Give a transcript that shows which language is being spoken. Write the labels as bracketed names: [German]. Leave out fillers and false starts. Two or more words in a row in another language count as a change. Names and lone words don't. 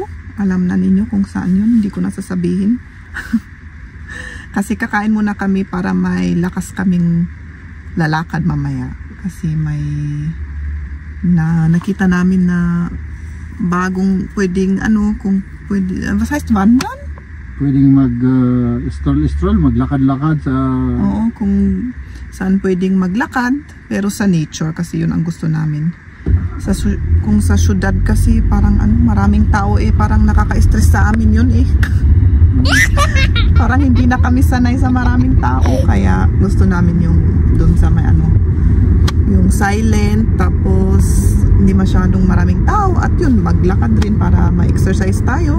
[Filipino] Alam na ninyo kung saan yun. Hindi ko na sasabihin. Kasi kakain muna kami para may lakas kaming lalakad mamaya. Kasi may nakita namin na bagong pwedeng kung pwede, [German] was heißt wandern? [Filipino] Pwedeng mag-stroll-stroll, maglakad-lakad sa... Oo, kung saan pwedeng maglakad, pero sa nature kasi yun ang gusto namin. Kung sa syudad kasi parang maraming tao parang nakaka-stress sa amin yun Parang hindi na kami sanay sa maraming tao, kaya gusto namin yung doon sa may yung silent, tapos hindi masyadong maraming tao, at yun, maglakad rin para ma-exercise tayo.